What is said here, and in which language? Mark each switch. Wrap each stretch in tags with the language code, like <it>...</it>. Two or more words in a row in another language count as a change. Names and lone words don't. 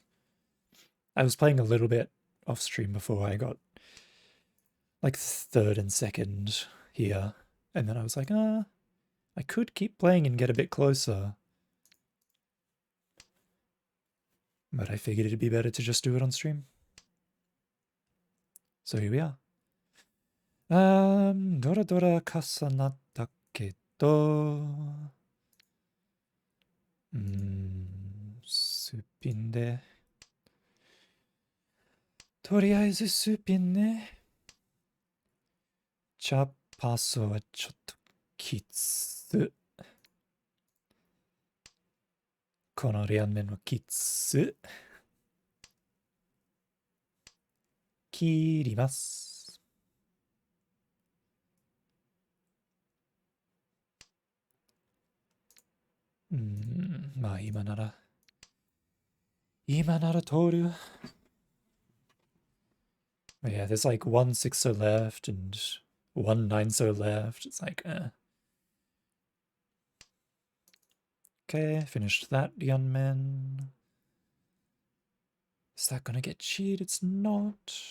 <en>I was playing a little bit off stream before I got like third and second here. And then I was like, I could keep playing and get a bit closer. But I figured it'd be better to just do it on stream. So here we are.</en> <ja>ドラドラ重なったけど. すっぴんで。とりあえずすっぴんね。チャパソはちょっときつ。この両面のきつ。切ります。まあ今なら通る。</ja> <en>But yeah, there's like one 6-0 left and one 9-0 left. It's like, Okay, finished that Gunman. Is that gonna get cheat? It's not.</en>